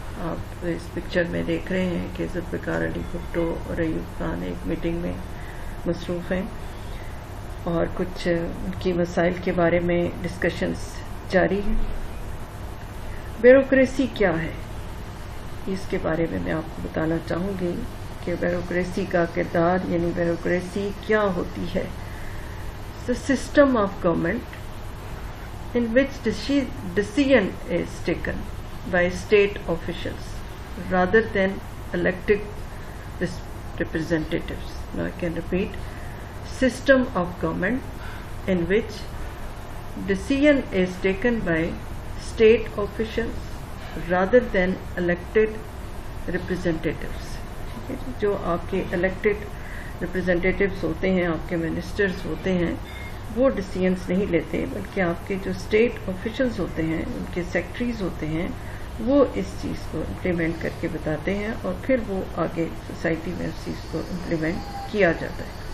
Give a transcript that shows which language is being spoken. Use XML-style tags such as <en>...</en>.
<ur>آپ اس پکچر میں دیکھ رہے ہیں کہ ذوالفقار علی بھٹو اور ایوب خان ایک میٹنگ میں مصروف ہیں اور کچھ ان کی مسائل کے بارے میں ڈسکشنز جاری ہیں. بیوروکریسی کیا ہے, اس کے بارے میں آپ کو بتانا چاہوں گی کہ بیوروکریسی کا کردار, یعنی بیوروکریسی کیا ہوتی ہے.</ur> <en>The system of government in which decision is taken by state officials rather than elected representatives. Now I can repeat. System of government in which decision is taken by state officials rather than elected representatives.</en> <ur>جو آپ کے elected representatives ہوتے ہیں, آپ کے ministers ہوتے ہیں, وہ ڈیسیژنس نہیں لیتے, بلکہ آپ کے جو اسٹیٹ آفیشلز ہوتے ہیں, ان کے سیکٹریز ہوتے ہیں, وہ اس چیز کو امپلیمنٹ کر کے بتاتے ہیں اور پھر وہ آگے سوسائٹی میں اس چیز کو امپلیمنٹ کیا جاتا ہے.</ur>